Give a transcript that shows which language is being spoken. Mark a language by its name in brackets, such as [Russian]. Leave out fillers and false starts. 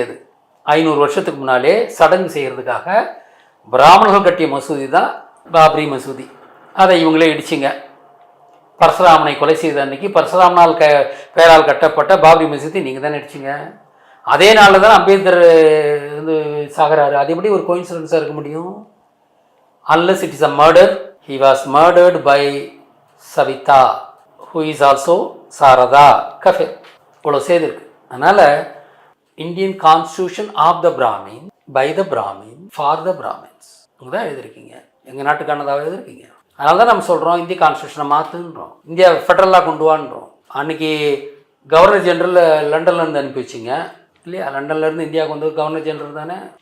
[Tamil] அது 500 வருஷத்துக்கு முன்னாலே சடங்கு செய்கிறதுக்காக பிராமணர்கள் கட்டிய மசூதி தான் பாபரி மசூதி. அதை இவங்களே இடிச்சிங்க. பரசுராமனை கொலை செய்த அன்னைக்கு பரசுராமனால் பெயரால் கட்டப்பட்ட பாபரி மசூதி நீங்கள் தானே இடிச்சிங்க. அதே நாளில் தான் அம்பேத்கர் வந்து சாகிறாரு. அது எப்படி ஒரு கோயின்சிடன்ஸாக இருக்க முடியும்? [English] unless it is a murder. He was murdered by Savita, who is also Sarada Kafir. [Tamil] இவ்வளோ செய்திருக்கு. அதனால் Indian constitution [English] of the Brahmin, by the Brahmin, for the Brahmins [Tamil] தான் எழுதிருக்கீங்க. எங்கள் நாட்டுக்கானதாக எழுதிருக்கீங்க. அதனால தான் நம்ம சொல்கிறோம் இந்திய கான்ஸ்டியூஷனை மாற்றுன்றோம், இந்தியா ஃபெடரலாக கொண்டு வான்றோம். அன்றைக்கி கவர்னர் ஜெனரல் லண்டன்லேருந்து அனுப்பி வச்சிங்க இல்லையா? லண்டன்லேருந்து இந்தியாவுக்கு வந்து கவர்னர் ஜெனரல் தானே.